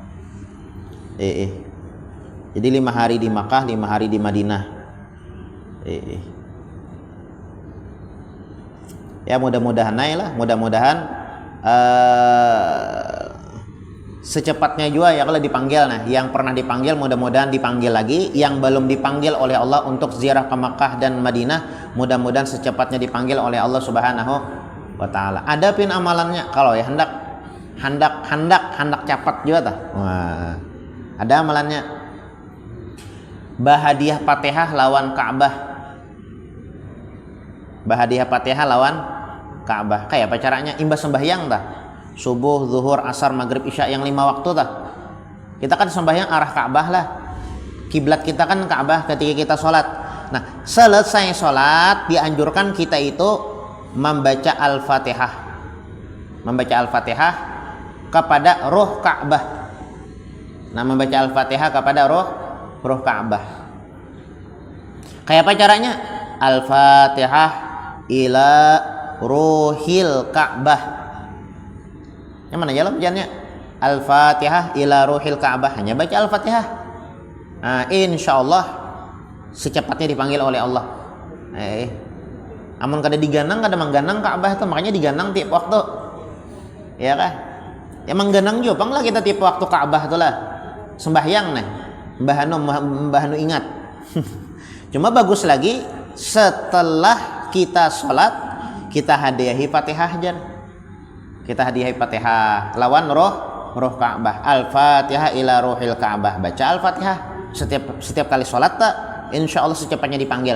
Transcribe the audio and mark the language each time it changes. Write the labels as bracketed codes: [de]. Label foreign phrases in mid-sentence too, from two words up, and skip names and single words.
[id] jadi 5 hari di Makkah 5 hari di Madinah ya mudah-mudahan secepatnya juga ya kalau dipanggil nah yang pernah dipanggil mudah-mudahan dipanggil lagi yang belum dipanggil oleh Allah untuk ziarah ke Makkah dan Madinah mudah-mudahan secepatnya dipanggil oleh Allah [ar] سبحانه وتعالى. [bjn] Adapin amalannya kalau ya hendak cepat juga tah. [id] Wah. Ada amalannya. [bjn] Bahadiah Fatihah lawan Ka'bah. Bahadiah Fatihah lawan Ka'bah. Kayak apa caranya? Imbas sembahyang tah. [id] Subuh, zuhur, asar, maghrib, isya yang 5 waktu tah. Kita kan sembahyang arah Ka'bah lah. Kiblat kita kan Ka'bah ketika kita sholat. Nah, selesai sholat dianjurkan kita itu membaca Al-Fatihah kepada roh Ka'bah. Nah, membaca Al-Fatihah kepada roh Ka'bah. [bjn] Kayak apa caranya? [ar] الفاتحة إلى روح الكعبة. [id] Yang mana jalan bacaannya? [ar] الفاتحة إلى روح الكعبة. [id] Hanya baca Al-Fatihah. Nah, insyaallah secepatnya dipanggil oleh Allah. [bjn] Amun kada diganang kada mangganang Ka'bah itu makanya diganang tiap waktu ya kan ya mangganang juga pang lah kita tiap waktu Ka'bah itu lah sembahyang nih mbahanu ingat cuma bagus lagi setelah kita sholat kita hadiahi Fatihah jan kita hadiahi Fatihah lawan roh Ka'bah [ar] الفاتحة إلى روح الكعبة [bjn] baca Al-Fatihah setiap kali sholat tak [ar] إن شاء الله [bjn] secepatnya dipanggil.